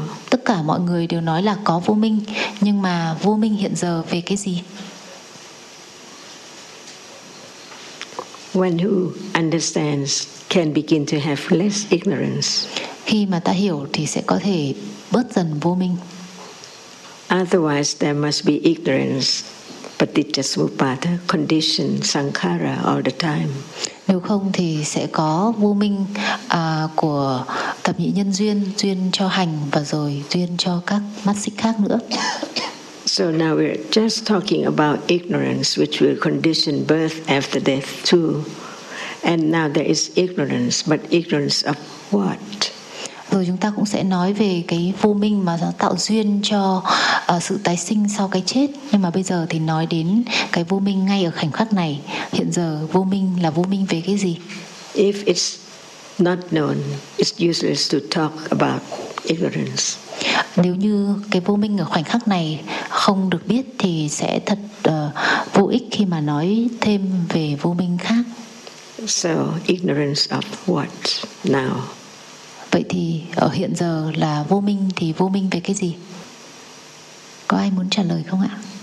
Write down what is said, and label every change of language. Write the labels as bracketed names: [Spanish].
[Vietnamese] Tất cả mọi người đều nói là có vô minh, nhưng mà vô minh hiện giờ về cái gì? [English] When who understands can begin to have less ignorance. [Vietnamese] Khi mà ta hiểu thì sẽ có thể bớt dần vô minh. [English] Otherwise, there must be ignorance, patichasamuppada, conditioned sankhara all the time. [Vietnamese] Nếu không thì sẽ có vô minh của thập nhị nhân duyên, duyên cho hành và rồi duyên cho các mắt xích khác nữa. [English] So now we're just talking about ignorance, which will condition birth after death too. And now there is ignorance, but ignorance of what? [Vietnamese] Rồi chúng ta cũng sẽ nói về cái vô minh mà tạo duyên cho sự tái sinh sau cái chết. Nhưng mà bây giờ thì nói đến cái vô minh ngay ở khoảnh khắc này. Hiện giờ vô minh là vô minh về cái gì? [English] If it's not known, it's useless to talk about ignorance. [Vietnamese] Nếu như cái vô minh ở khoảnh khắc này không được biết thì sẽ thật vô ích khi mà nói thêm về vô minh khác. [English] So ignorance of what now? [Vietnamese] Vậy thì ở hiện giờ là vô minh thì vô minh về cái gì? Có ai muốn trả lời không ạ?